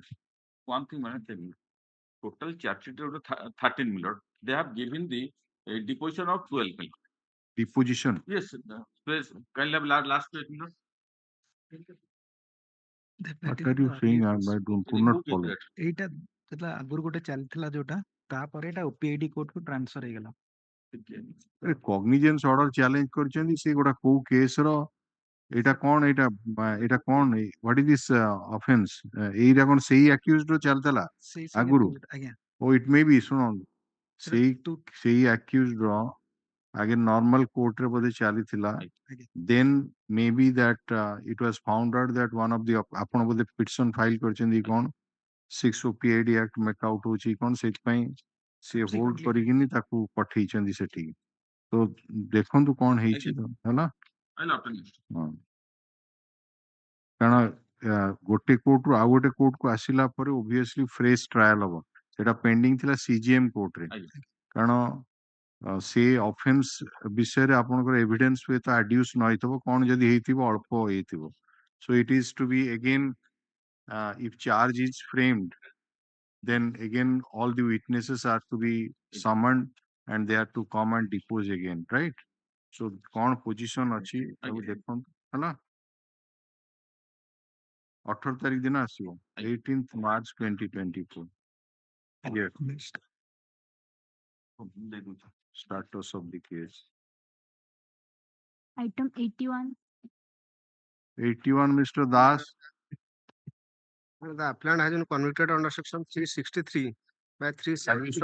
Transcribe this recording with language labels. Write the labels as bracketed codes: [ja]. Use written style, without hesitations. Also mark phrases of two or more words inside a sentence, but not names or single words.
[en] One thing, I tell you, total charge sheet is 13 million. They have given the deposition of 12 million. Deposition? Yes, kind of last page, you know. What are you saying? I could not follow. [or] ଏଇଟା ଯେତେବେଳେ ଆଗରୁ ଗୋଟେ ଚାଲିଥିଲା ଯୋଉଟା ତାପରେ ଏଟା OPID କୋର୍ଟ କୁ ଟ୍ରାନ୍ସଫର ହେଇଗଲା [en] cognizance order [or] ଚ୍ୟାଲେଞ୍ଜ କରିଛନ୍ତି ସେ ଗୋଟା କୋଉ କେସ ର ଏଇଟା କଣ ଏଇଟା କଣ [en] what is this offense [or] ଏଇଟା କଣ ସେଇ accused ର ଚାଲିଥିଲା ଆଗରୁ ଓ [en] it may be [or] ଶୁଣ ସେଇ accused ର ଆଗେ [en] normal court [or] ରେ ବୋଧେ ଚାଲିଥିଲା [en] then maybe that it was found out that one of the [or] ଆପଣ ବୋଧେ [en] petition file [or] କରିଛନ୍ତି କଣ 6 [en] OPID Act make out [or] ହଉଛି କଣ ସେଇଥିପାଇଁ ସେ ହୋଲ୍ଡ କରିକିନି ତାକୁ ପଠେଇଛନ୍ତି ସେଠିକି ତ ଦେଖନ୍ତୁ କଣ ହେଇଛି ହେଲା କାରଣ ଗୋଟେ କୋର୍ଟରୁ ଆଉ ଗୋଟେ କୋର୍ଟକୁ ଆସିଲା ପରେ [en] obviously fresh trial [or] ହବ ସେଟା ପେଣ୍ଡିଂ ଥିଲା CGM କୋର୍ଟରେ କାରଣ ସେ ଅଫେନ୍ସ ବିଷୟରେ ଆପଣଙ୍କର ଏଭିଡେନ୍ସ ହୁଏତ ଆଡ୍ୟୁସ୍ ନ ହେଇଥିବ କଣ ଯଦି ହେଇଥିବ ଅଳ୍ପ ହେଇଥିବ [en] so it is to be again if charge is framed then again all the witnesses are to be summoned and they are to come and depose again, right? [hi] So कौन position अच्छी तब देखो है ना [or] 18 ତାରିଖ ଦିନ ଆସିବ [hi] 18th March 2024. [en] Yes. Status of the case. Item 81. 81, Mr. Das. The appellant has been convicted under section 363 by 370.